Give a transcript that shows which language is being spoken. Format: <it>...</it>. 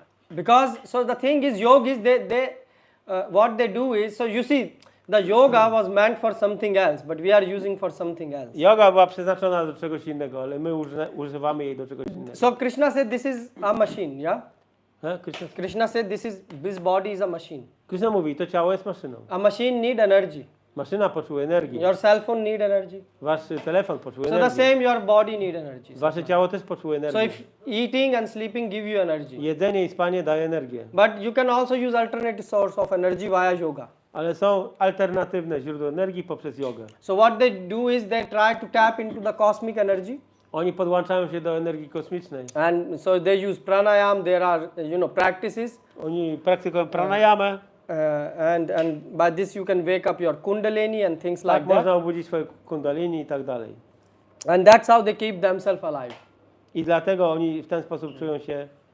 <en>Because so the thing is, yogis what they do is, so you see, the yoga was meant for something else, but we are using for something else.</en> <pl>Joga była przeznaczona do czegoś innego, ale my używamy jej do czegoś innego.</pl> <en>So Krishna said this is a machine, yeah?</en> <pl>Krishna,</pl> <en>Krishna said this body is a machine.</en> <pl>Krishna mówi, to ciało jest maszyną.</pl> <en>A machine need energy.</en> <pl>Maszyna potrzebuje energii.</pl> <en>Your cell phone need energy.</en> <pl>Wasz telefon potrzebuje</pl> <en>So the</en> <pl>energii.</pl> <en>same your body need energy.</en> <pl>Wasze ciało też potrzebuje</pl> <en>So</en> <pl>energii.</pl> <en>if eating and sleeping give you energy,</en> <pl>Jedzenie i spanie daje energię.</pl> <en>but you can also use alternative source of energy via yoga.</en> <pl>Ale są alternatywne źródła energii poprzez jogę.</pl> <en>So what they do is they try to tap into the cosmic energy.</en> <pl>Oni podłączają się do energii kosmicznej.</pl> <en>And so they use pranayam, there are practices,</en> <pl>Oni praktykują pranayamę.</pl> <en>and by this you can wake up your kundalini and things</en> <pl>Tak</pl> <en>like that.</en> <pl>można obudzić swoje kundalini i tak dalej.</pl> <en>And that's how they keep themselves alive.</en> <pl>I dlatego oni w ten sposób czują się</pl>